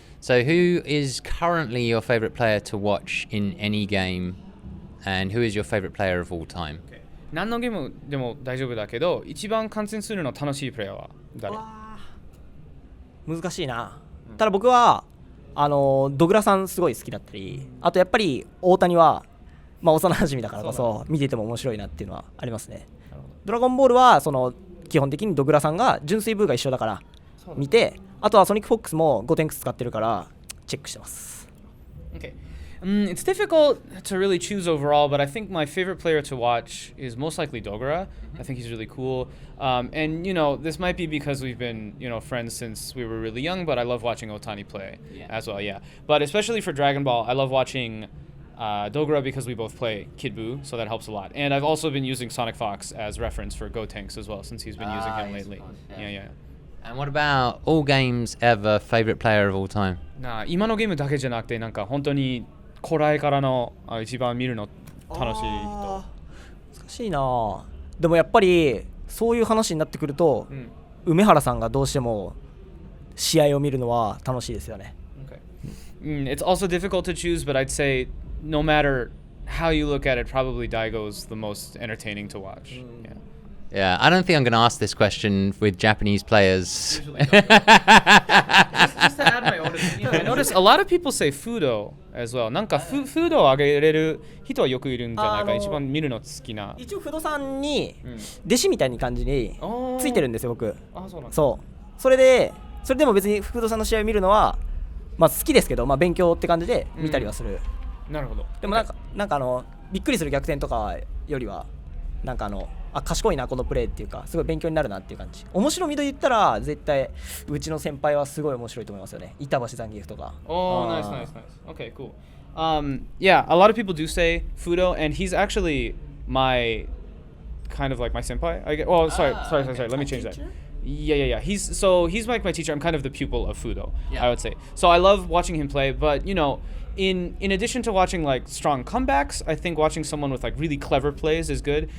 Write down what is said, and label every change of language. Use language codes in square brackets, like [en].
[en] So who is currently your favorite player to watch in any game, and who is your favorite player of all time? [ja] 何のゲームでも大丈夫だけど、一番観戦するの楽しいプレイヤーは誰？難しいな。ただ僕はドグラさんすごい好きだったり、あとやっぱり大谷は幼馴染だからこそ見てても面白いなっていうのはありますね。ドラゴンボールは基本的にドグラさんが純粋ブーが一緒だから見て、あとはソニックフォックスも5点使ってるからチェックしてます。 [en] Okay. It's difficult to really choose overall, but I think my favorite player to watch is most likely Dogura. I think he's really cool. And, this might be because we've been, friends since we were really young, but I love watching Otani play as well, yeah. But especially for Dragon Ball, I love watching Dogura because we both play Kid Buu, so that helps a lot. And I've also been using Sonic Fox as reference for Gotenks as well, since he's been using him lately. Yeah. And what about all games ever, favorite player of all time? [ja] 今のゲームだけじゃなくて、本当に古来からの一番見るの楽しい人。難しいな。でもやっぱりそういう話になってくると、梅原さんがどうしても試合を見るのは楽しいですよね。 [en] It's also difficult to choose, but I'd say no matter how you look at it, probably Daigo's the most entertaining to watch. Yeah, I don't think I'm going to ask this question with Japanese players. Just to add my own opinion, I notice a lot of people say Fudo as well. [ja] フードをあげれる人はよくいるんじゃないか、一番見るの好きな。一応フードさんに弟子みたいな感じについてるんですよ、僕。そうなんだ。そう。それでそれでも別に福戸さんの試合を見るのは、まあ、好きですけど、まあ、勉強って感じで見たりはする、なるほど。でもなんかびっくりする逆転とかよりはなんか賢いなこのプレーっていうかすごい勉強になるなっていう感じ。面白みで言ったら絶対うちの先輩はすごい面白いと思いますよね。板橋ザンギフとか。 [en] Oh, nice. Okay, cool. Yeah, a lot of people do say Fudo, and he's actually my kind of like my senpai. Sorry. Let me change that. Yeah. He's like my teacher. I'm kind of the pupil of Fudo, I would say. So I love watching him play, but you know, in addition to watching like strong comebacks, I think watching someone with like really clever plays is good.